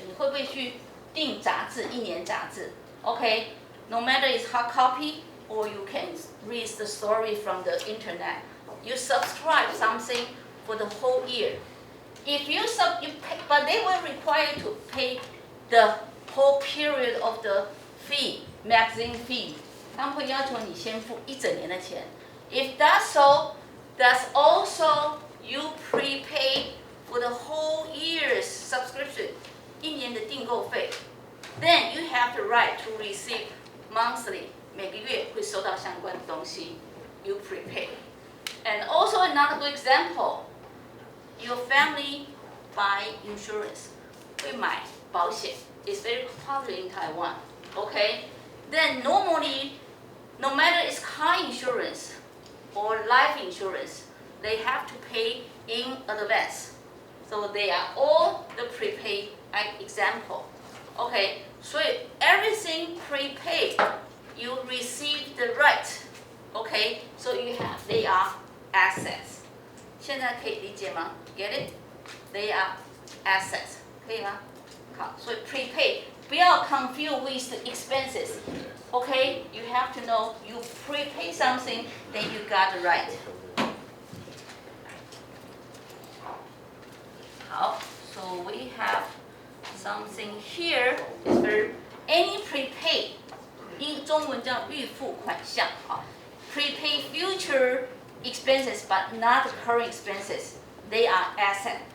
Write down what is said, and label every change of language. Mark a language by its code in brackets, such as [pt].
[zh] 你会不会去订杂志，一年杂志 ？Okay. [en] No matter it's hard copy or you can read the story from the internet, you subscribe something for the whole year. If you pay, but they will require you to pay the whole period of the fee, magazine fee. [zh] 他们会要求你先付一整年的钱。 [en] If that's so, that's also you prepay for the whole year's subscription, [zh] 一年的订购费。 [en] Then you have the right to receive monthly, [zh] 每个月会收到相关的东西 [en] ，you prepay. And also another good example, your family buy insurance, [zh] 会买保险 [en] ，it's very popular in Taiwan. Okay, then normally, no matter it's car insurance or life insurance, they have to pay in advance. So they are all the prepaid example. Okay, so everything prepaid, you receive the right. Okay, so they are assets. [zh] 现在可以理解吗 ？ [en] Get it? They are assets. [zh] 可以吗？好，所以 [en] prepaid [zh] 不要 [en] confuse with the expenses. Okay, you have to know you prepay something, then you got the right. 好 ，so we have something here is very any prepaid， [zh] 英中文叫预付款项啊 [en] ，prepay future expenses but not current expenses. They are asset.